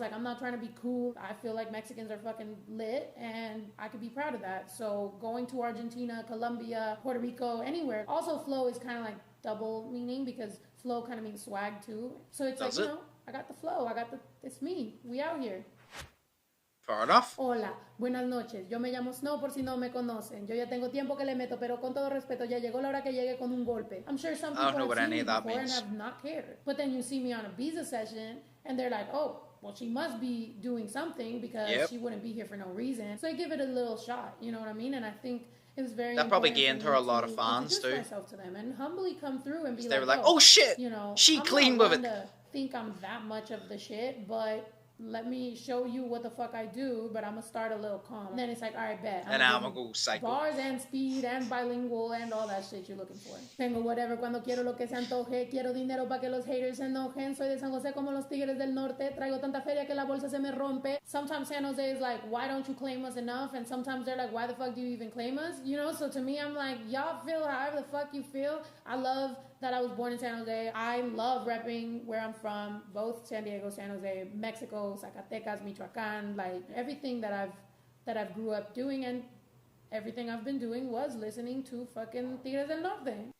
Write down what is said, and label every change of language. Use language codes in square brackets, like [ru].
[en] Like I'm not trying to be cool. I feel like Mexicans are fucking lit and I could be proud of that. So going to Argentina, Colombia, Puerto Rico, anywhere. Also flow is kind of like double meaning because flow kind of means swag too. So it's like, you know, I got the flow, it's me. We out here. Fair enough. [es] Hola, buenas noches. Yo me llamo Snow por si no me conocen. Yo ya tengo tiempo que le meto, pero con todo respeto, ya llegó la hora que llegue con un golpe. [en] I'm sure some people have seen me before and have not cared. But then you see me on a Biza session and they're like, oh, well, she must be doing something because she wouldn't be here for no reason. So I give it a little shot, you know what I mean? And I think it was very that probably gained her a lot of fans too. Myself to them and humbly come through and be they were like, oh shit, you know, she clean with it. To think I'm that much of the shit, but let me show you what the fuck I do, but I'm gonna start a little calm. And then it's like, all right, bet. And I'm gonna go psycho. Bars and speed and bilingual and all that shit you're looking for. [es] Tengo whatever cuando quiero lo que se antoje. Quiero dinero para que los haters se enojen. Soy de San Jose como los tigres del norte. Traigo tanta feria que la bolsa se me rompe. [en] Sometimes San Jose is like, why don't you claim us enough? And sometimes they're like, why the fuck do you even claim us? You know, so to me, I'm like, y'all feel however the fuck you feel. I love that I was born in San Jose. I love repping where I'm from, both San Diego, San Jose, Mexico, Zacatecas, Michoacan, like everything that I've grew up doing, and everything I've been doing was listening to fucking Tigres del Norte.